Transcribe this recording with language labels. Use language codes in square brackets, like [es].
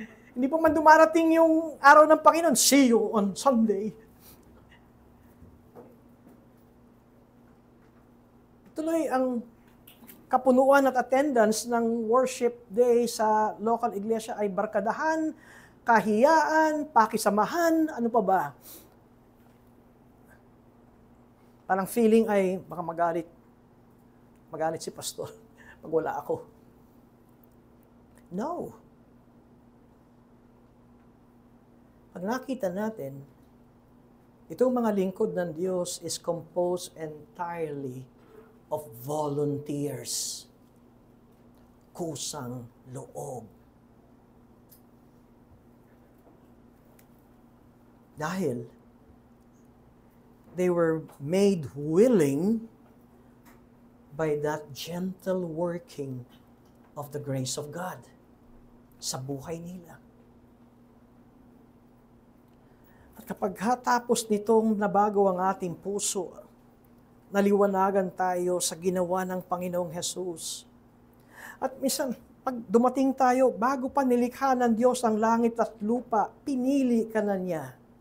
[tl] Hindi pa man dumarating yung araw ng Panginoon, [en] see you on Sunday. [tl] Tuloy ang kapunuan at attendance ng worship day sa local iglesia ay barkadahan, kahiyaan, pakisamahan, ano pa ba? Parang feeling ay baka magalit si pastor pag wala ako. [en] No. [tl] Pag nakita natin, itong mga lingkod ng Diyos [en] is composed entirely of volunteers. [tl] Kusang loob. [en] Dahil they were made willing by that gentle working of the grace of God [tl] sa buhay nila. At kapag tapos nitong nabago ang ating puso, naliwanagan tayo sa ginawa ng Panginoong Hesus. At minsan, pag dumating tayo, bago pa nilikha ng Diyos ang langit at lupa, pinili ka na niya.